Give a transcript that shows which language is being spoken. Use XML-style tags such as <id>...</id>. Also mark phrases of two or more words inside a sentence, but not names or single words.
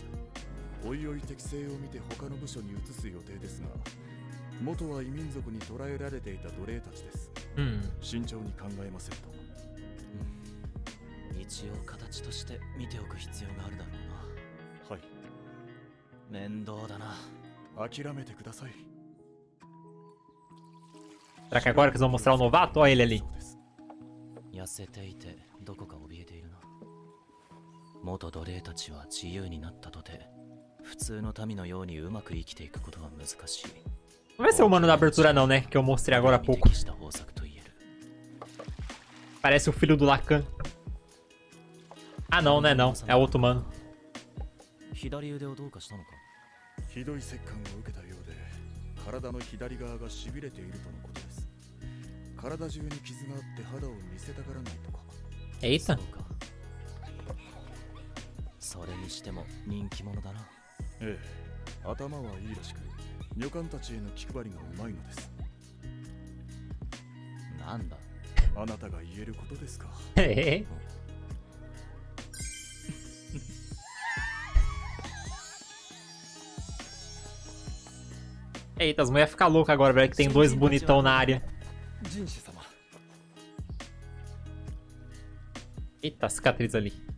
<ja>おいおい適性を見て他の部署に移す予定ですが、元は異民族に捕らえられていた奴隷たちです。慎重に考えませんと。一応形として見ておく必要があるだろうな。はい。面倒だな。諦めてください。</ja> <pt>Será que agora que eles vão mostrar o novato? Olha ele ali. Não vai ser o mano da abertura não, né? Que eu mostrei agora há pouco. Parece o filho do Lacan. Ah não, né? Não. É outro mano.</pt> <ja>体の左側がしびれているとのことです。体中に傷があって肌を見せたがらないとか。</ja> <pt>Eita.</pt> <ja>それにしても人気者だな。ええ、頭はいいらしく、女官たちへの気配りがうまいのです。なんだ。あなたが言えることですか。</ja> <pt>Eita, as mulheres ficam loucas agora, velho, que tem dois bonitão na área. Eita, a cicatriz ali.</pt>